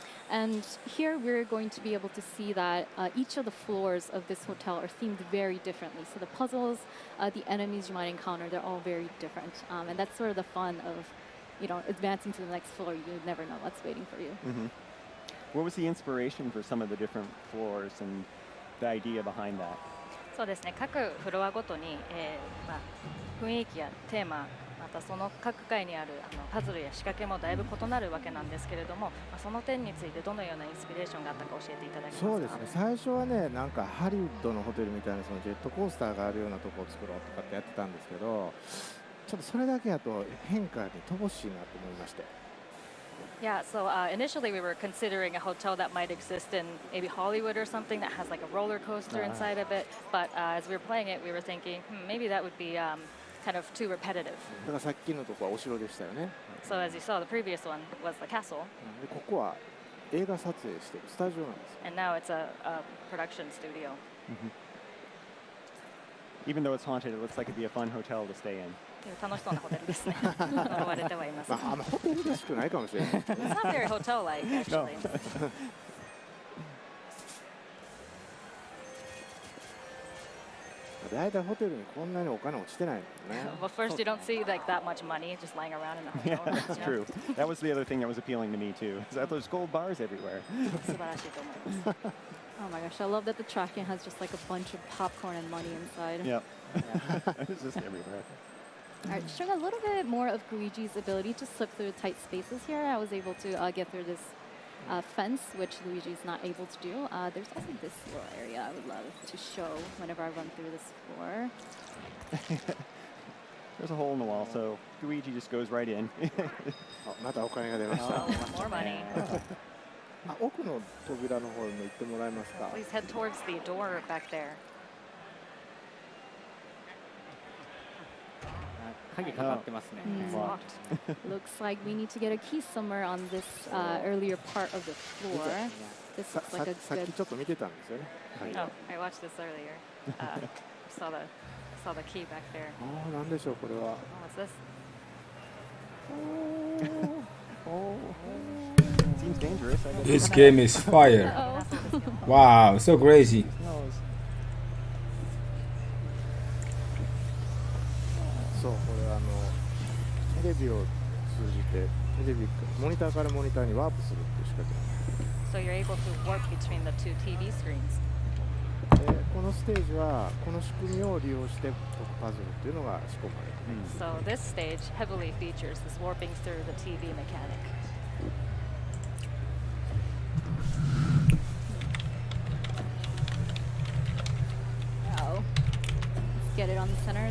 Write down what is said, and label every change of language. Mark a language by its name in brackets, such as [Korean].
[English] And here we're going to be able to see that each of the floors of this hotel are themed very differently. So the puzzles, the enemies you might encounter, they're all very different. And that's sort of the fun of, advancing to the next floor. You never know what's waiting for you. Mm-hmm. What was the inspiration for some of the different floors and the idea behind that? [Japanese] そうですね、各フロアごとに、雰囲気やテーマまたその各階にあるパズルや仕掛けもだいぶ異なるわけなんですけれども、その点についてどのようなインスピレーションがあったか教えていただけますか。そうですね、最初はね、なんかハリウッドのホテルみたいなそのジェットコースターがあるようなとこを作ろうとかってやってたんですけど、ちょっとそれだけだと変化に乏しいなと思いまして。 [English] Yeah, so initially we were considering a hotel that might exist in maybe Hollywood or something that has like a roller coaster inside of it. But as we were playing it, we were thinking, maybe that would be kind of too repetitive. [Japanese] だからさっきのとこはお城でしたよね。 [English] So as you saw, the previous one was the castle, [Japanese] でここは映画撮影してるスタジオなんですよ。 [English] and now it's a production studio. Even though it's haunted, it looks like it'd be a fun hotel to stay in. [Japanese] 楽しそうなホテルですね。呪われてはいます。まあ、あんまホテルらしくないかもしれない。 [English] It's not very hotel-like, actually. [Japanese] だいたいホテルにこんなにお金落ちてないもんね。 [English] Well, first you don't see like that much money just lying around in the Yeah, hotel. that's true. That was the other thing that was appealing to me too. Is that there's gold bars everywhere. [Japanese] 素晴らしいと思います。 [English] Oh my gosh, I love that the tracking has just like a bunch of popcorn and money inside. Yep. It's just everywhere. Alright, showing a little bit more of Luigi's ability to slip through tight spaces here. I was able to get through this fence, which Luigi's not able to do. There's also this little area I would love to show whenever I run through this floor. There's a hole in the wall, so Luigi just goes right in. [Japanese] あ、またお金が出ました。 [English] More money. [Japanese] あ、奥の扉の方にも行ってもらえますか。 [English] Please head towards the door back there. [Japanese] 鍵かかってますね。 [English] It's locked. Looks like we need to get a key somewhere on this earlier part of the floor. This [Japanese] さ [English] looks like a [Japanese] さっき [English] good... [Japanese] ちょっと見てたんですよね。はい [English] Oh, I watched this earlier. Saw the key back there. [Japanese] ああ、なんでしょうこれは。 [English] Oh, what's this? Seems dangerous. I guess. This game is fire. Uh-oh. Wow, so crazy. Smells. [Japanese] そう、これテレビを通じてモニターからモニターにワープするっていう仕掛けなんです。 [English] So you're able to warp between the two TV screens. [Japanese] でこのステージはこの仕組みを利用して解くパズルっていうのが仕込まれています。 [English] So this stage heavily features this warping through the TV mechanic. Oh. Let's get it on the center.